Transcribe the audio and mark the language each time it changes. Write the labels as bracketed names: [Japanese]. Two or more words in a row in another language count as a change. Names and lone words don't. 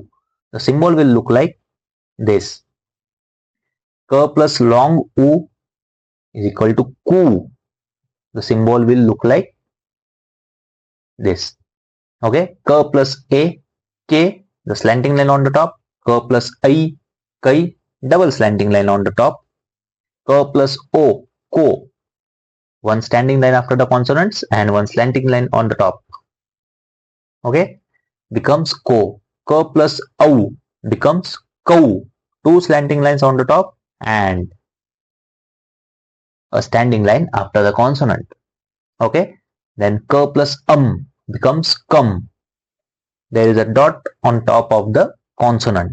[English] The symbol will look like this. Ka plus long u is equal to ku. The symbol will look like this. Okay, ka plus a, k, the slanting line on the top. Ka plus I, kai, double slanting line on the top. Ka plus o, ko, one standing line after the consonants and one slanting line on the top. Okay, becomes ko. Ka plus au becomes kau, two slanting lines on the top and a standing line after the consonant. Okay, then ka plus becomes kam. There is a dot on top of the consonant.